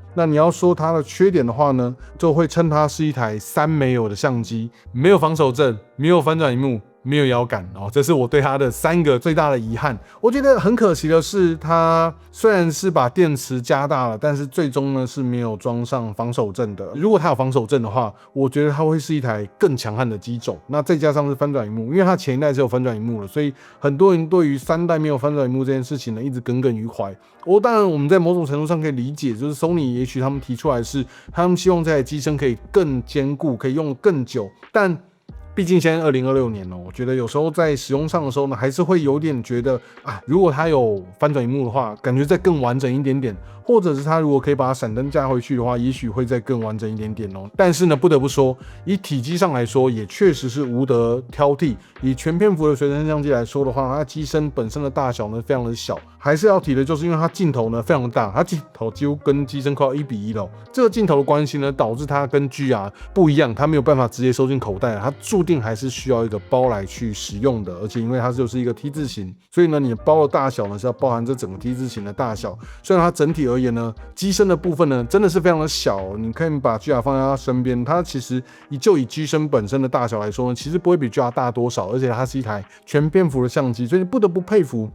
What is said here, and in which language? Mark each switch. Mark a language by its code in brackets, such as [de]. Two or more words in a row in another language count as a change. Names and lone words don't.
[zh] 那你要說它的缺點的話呢，就會稱它是一台3沒有的相機，沒有防手震，沒有翻轉螢幕，沒有搖桿哦，這是我對它的3個最大的遺憾。我覺得很可惜的是，它雖然是把電池加大了，但是最終呢是沒有裝上防手震的。如果它有防手震的話，我覺得它会是一台更強悍的機種。那再加上是翻轉螢幕，因為它前一代是有翻轉螢幕了，所以很多人對於3代沒有翻轉螢幕這件事情呢，一直耿耿於懷。當然我們在某種程度上可以理解，就是 Sony 也許他們提出來是，他們希望這台機身可以更堅固，可以用更久，但畢竟現在2026年了，我覺得有時候在使用上的時候呢，還是會有點覺得啊，如果它有翻轉螢幕的話，感覺再更完整一點點，或者是它如果可以把閃燈加回去的話，也許會再更完整一點點哦。但是呢，不得不說，以體積上來說，也確實是無得挑剔。以全片幅的隨身相機來說的話，它機身本身的大小呢非常的小，還是要提的就是因為它鏡頭呢非常的大，它鏡頭幾乎跟機身快要1:1了。這個鏡頭的關係呢，導致它跟 GR 不一樣，它沒有辦法直接收進口袋，它注定還是需要一個包來去使用的。而且因為它就是一個 T 字形，所以呢，你的包的大小呢是要包含這整個 T 字形的大小。雖然它整體而言呢，機身的部分呢真的是非常的小，你可以把 GR 放在它身邊，它其實以機身本身的大小來說呢，其實不會比 GR 大多少，而且它是一台全片幅的相機，所以你不得不佩服。